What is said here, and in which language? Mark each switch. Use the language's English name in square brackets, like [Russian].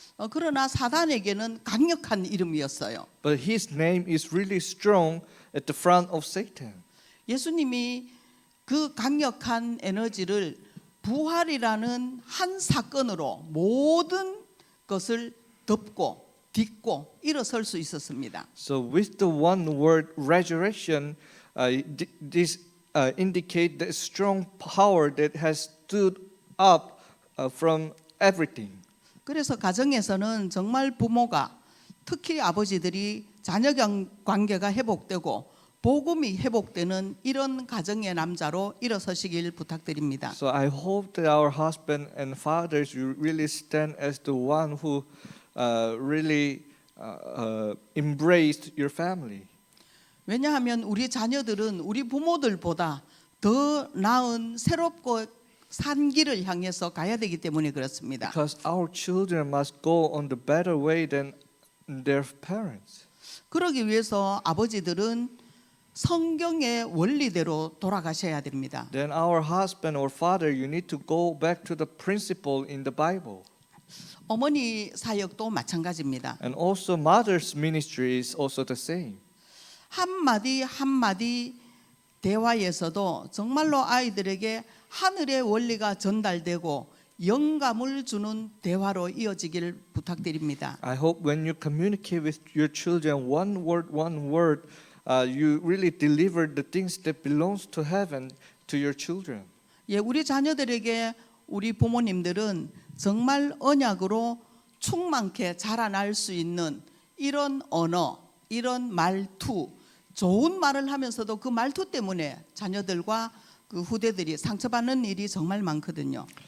[Korean] 그러나 사단에게는 강력한 이름이었어요. [English] But his name is really strong at the front of Satan. [Korean] 예수님이 그 강력한 에너지를 부활이라는 한 사건으로 모든 것을 덮고 딛고 일어설 수 있었습니다. [English] So with the one word resurrection, this indicate the strong power that has stood up from everything. [Korean] 그래서 가정에서는 정말 부모가 특히 아버지들이 자녀 관계가 회복되고 복음이 회복되는 이런 가정의 남자로 일어서시길 부탁드립니다. [English] So I hope that our husband and fathers will really stand as the one who really embraced your family. [Korean] 왜냐하면 우리 자녀들은 우리 부모들보다 더 나은 새롭고 산 길을 향해서 가야 되기 때문에 그렇습니다. [English] Because our children must go on the better way than their parents. [Korean] 그러기 위해서 아버지들은 성경의 원리대로 돌아가셔야 됩니다. [English] Then our husband or father, you need to go back to the principle in the Bible. [Korean] 어머니 사역도 마찬가지입니다. [English] And also mother's ministry is also the same. [Korean] 한마디 한마디 대화에서도 정말로 아이들에게 하늘의 원리가 전달되고 영감을 주는 대화로 이어지기를 부탁드립니다. [English] I hope when you communicate with your children one word, you really deliver the things that belongs to heaven to your children. [Korean] 예, 우리 자녀들에게 우리 부모님들은 정말 언약으로 충만케 자라날 수 있는 이런 언어, 이런 말투, 좋은 말을 하면서도 그 말투 때문에 자녀들과 그 후대들이 상처받는 일이 정말 많거든요.